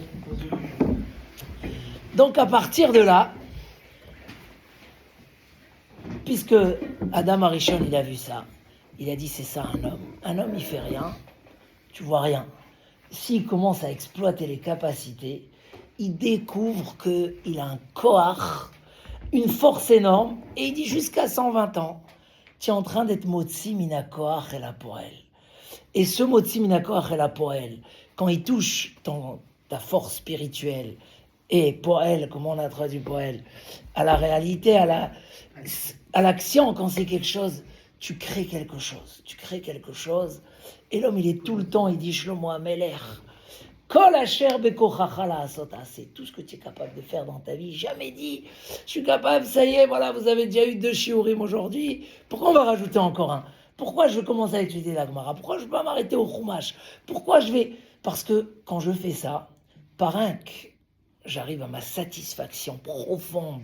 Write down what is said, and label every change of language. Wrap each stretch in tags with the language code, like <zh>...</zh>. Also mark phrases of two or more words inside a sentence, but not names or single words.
<fr>Donc à partir de là, puisque Adam Arishon, il a vu ça, il a dit c'est ça un homme. Un homme, il fait rien, tu vois rien. S'il commence à exploiter les capacités, il découvre qu'il a un koach, une force énorme, et il dit jusqu'à 120 ans, tu es en train d'être</fr> <he>מוציא מן הכח אל הפועל.</he> <fr>Et ce</fr> <he>מוציא מן הכח אל הפועל,</he> <fr>quand il touche ta force spirituelle, et poel, comment on a traduit poel, à la réalité, à l'action, quand c'est quelque chose, tu crées quelque chose, et l'homme, il est tout le temps, il dit,</fr> <he>שלמה המלך, כל אשר בכחך לעשות עשה,</he> <fr>tout ce que tu es capable de faire dans ta vie, jamais dit, je suis capable, ça y est, voilà, vous avez déjà eu 2 shiurim aujourd'hui, pourquoi on va rajouter encore un? Pourquoi je vais commencer à étudier la Gemara? Pourquoi je ne vais pas m'arrêter au Chumash? Parce que quand je fais ça, par un j'arrive à ma satisfaction profonde.</fr>